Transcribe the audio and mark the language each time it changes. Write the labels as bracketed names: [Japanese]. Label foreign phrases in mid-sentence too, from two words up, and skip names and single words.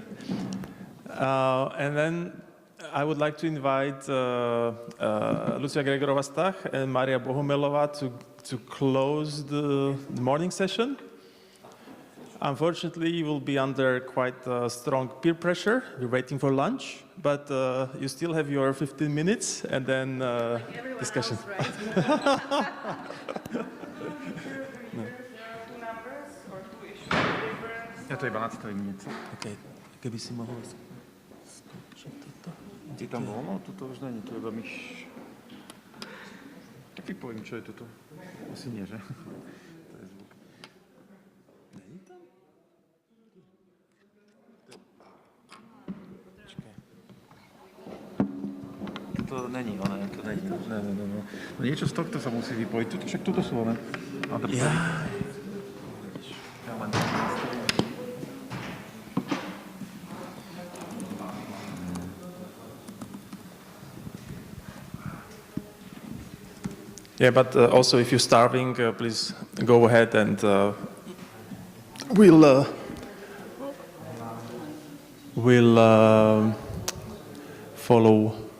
[English] And then I would like to invite Lucia Gregorova-Stach and Maria Bohumelova to close the morning session. Unfortunately, you will be under quite strong peer pressure. You're waiting for lunch, but you still have your 15 minutes and then discussion. Else, right? [Czech] Já to iba nastavím něco. Okay. Kdyby si mohl zkoušet toto. Ty tam volno? Toto už není, [Slovak] to je iba myš. Tak vypovím, čo je toto. Asi nie, že? To je zvuk. [Czech] Není tam? To není, ne, to není. Ne. [Slovak] No niečo z tohto sa musí vypojiť. Však toto sú, ne? Ja. [English] Yeah, but also if you're starving, please go ahead and we'll follow.